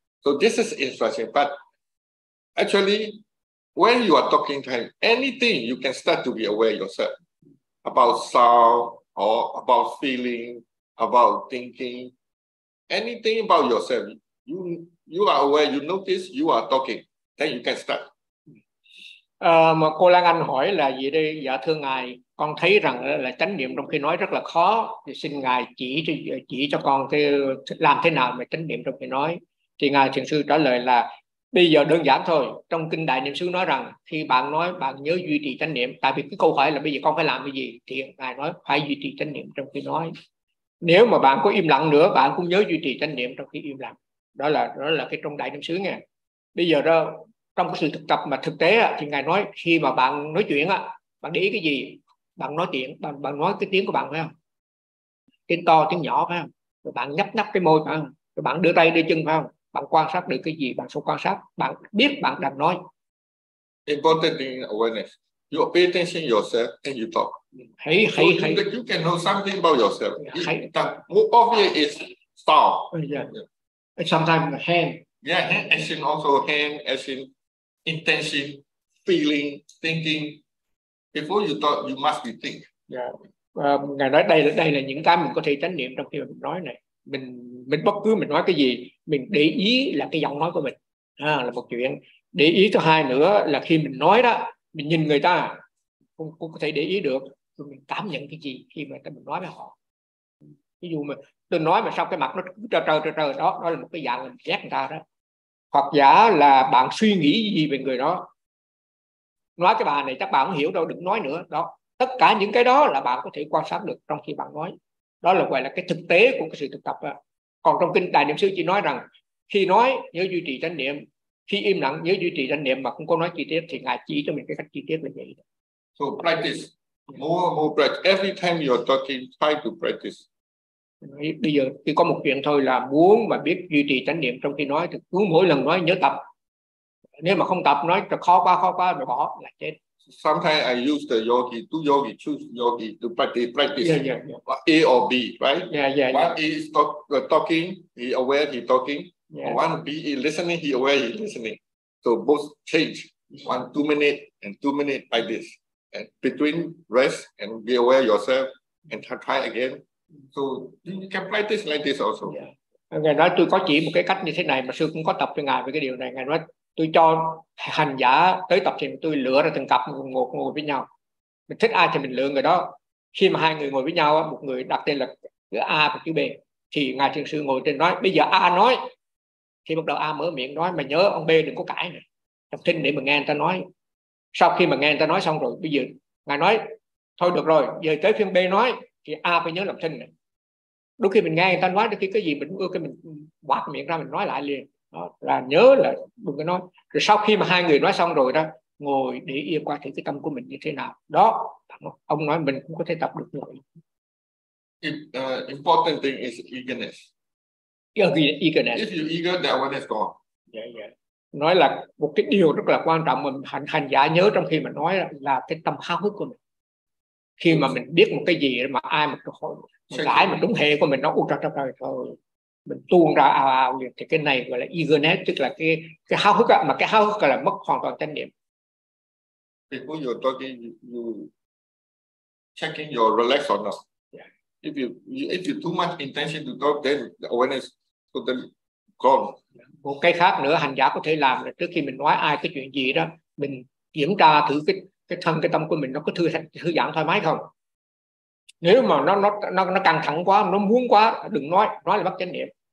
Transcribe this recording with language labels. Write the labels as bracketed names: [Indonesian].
[English] So this is instruction. But actually, when you are talking time, anything you can start to be aware yourself about sound or about feeling, about thinking, anything about yourself, you are aware, you notice you are talking, then you can start. [Vietnamese] Mà cô Lan Anh hỏi là gì đây? Dạ thưa ngài, con thấy rằng là chánh niệm trong khi nói rất là khó, thì xin ngài chỉ cho con thì làm thế nào mà chánh niệm trong khi nói. Thì ngài thiền sư trả lời là bây giờ đơn giản thôi, trong kinh Đại Niệm Xứ nói rằng khi bạn nói bạn nhớ duy trì chánh niệm, tại vì cái câu hỏi là bây giờ con phải làm cái gì, thì ngài nói phải duy trì chánh niệm trong khi nói. Nếu mà bạn có im lặng nữa, bạn cũng nhớ duy trì chánh niệm trong khi im lặng. Đó là cái trong Đại Niệm Xứ nghe. Bây giờ đó, trong cái sự thực tập mà thực tế thì ngài nói khi mà bạn nói chuyện bạn để ý cái gì, bạn nói chuyện, bạn nói cái tiếng của bạn phải không, tiếng to tiếng nhỏ phải không, rồi bạn nhấp nhấp cái môi phải không, rồi bạn đưa tay đưa chân phải không, bạn quan sát được cái gì, bạn sẽ quan sát, bạn biết bạn đang nói. [English] Important thing awareness, you pay attention yourself and you talk. Hey. So you can know something about yourself. Hey. More obvious is sound. Yeah. And sometimes hand. Yeah, as in also hand, as in intention, feeling, thinking. Before you talk, you must be think. Yeah. [Vietnamese] Ngài nói đây là những cái mình có thể chánh niệm trong khi mình nói này. Mình bất cứ mình nói cái gì, mình để ý là cái giọng nói của mình là một chuyện. Để ý thứ hai nữa là khi mình nói đó, mình nhìn người ta cũng có thể để ý được, rồi mình cảm nhận cái gì khi mà mình nói với họ. Ví dụ mà tôi nói mà sao cái mặt nó trơ đó là một cái dạng mình ghét người ta đó. Hoặc giả là bạn suy nghĩ gì về người đó, nói cái bà này chắc bạn không hiểu đâu, đừng nói nữa đó. Tất cả những cái đó là bạn có thể quan sát được trong khi bạn nói. Đó là gọi là cái thực tế của cái sự thực tập. Còn trong kinh Đại Niệm Xứ chỉ nói rằng khi nói nhớ duy trì chánh niệm, khi im lặng nhớ duy trì chánh niệm, mà không có nói chi tiết thì ngài chỉ cho mình cái cách chi tiết là vậy. [English] So practice, more practice. Every time you're talking, try to practice. [Vietnamese] Bây giờ chỉ có một chuyện thôi là muốn mà biết duy trì chánh niệm trong khi nói thì cứ mỗi lần nói nhớ tập. Nếu mà không tập nói khó quá rồi bỏ là chết. [English] Sometimes I use the yogi, two yogi, choose yogi to practice. Yeah. A or B, right? Yeah. One is talking, he aware he talking. Yeah. One B is listening, he aware he listening. So both change. One 2 minute and 2 minute like this. And between rest and be aware yourself and try again. So you can practice like this also. Yeah. [Vietnamese] Ngài nói tôi có chỉ một cái cách như thế này mà sư cũng có tập cho ngài về cái điều này. Ngài nói tôi cho hành giả tới tập thì tôi lựa ra từng cặp một ngồi với nhau. Mình thích ai thì mình lựa người đó. Khi mà hai người ngồi với nhau, một người đặt tên là chữ A và chữ B, thì ngài thiền sư ngồi trên nói bây giờ A nói, thì bắt đầu A mở miệng nói mà nhớ ông B đừng có cãi này. Tập thinh để mà nghe người ta nói. Sau khi mà nghe người ta nói xong rồi, bây giờ ngài nói thôi được rồi, giờ tới phiên B nói thì A phải nhớ làm thinh này. Đôi khi mình nghe người ta nói, đôi khi cái gì mình cũng cái mình quạt miệng ra mình nói lại liền. Đó, là nhớ là đừng có nói. Rồi sau khi mà hai người nói xong rồi đó, ngồi để yên qua thì cái tâm của mình như thế nào. Đó, ông nói mình cũng có thể tập được rồi. [English] Important thing is eagerness. Eagerness. If you're eager, that one is gone. Yeah. [Vietnamese] Nói là một cái điều rất là quan trọng mình hành giả nhớ trong khi mà nói là cái tâm háo hức của mình. Khi mà mình biết một cái gì mà ai mà hỏi cái mà đúng hệ của mình nó u trật trật rồi mình tuôn ra ào liền, thì cái này gọi là eagerness, tức là cái háo hức mà cái háo hức là mất hoàn toàn chánh niệm. [English] Before you're talking, you checking your relax or not. Yeah. If you too much intention to talk, then the awareness totally gone. [Vietnamese] Một cái khác nữa hành giả có thể làm là trước khi mình nói ai cái chuyện gì đó, mình kiểm tra thử cái thân cái tâm của mình nó có thư giãn thoải mái không. Nếu mà nó căng thẳng quá, nó muốn quá, đừng nói là mất chánh niệm.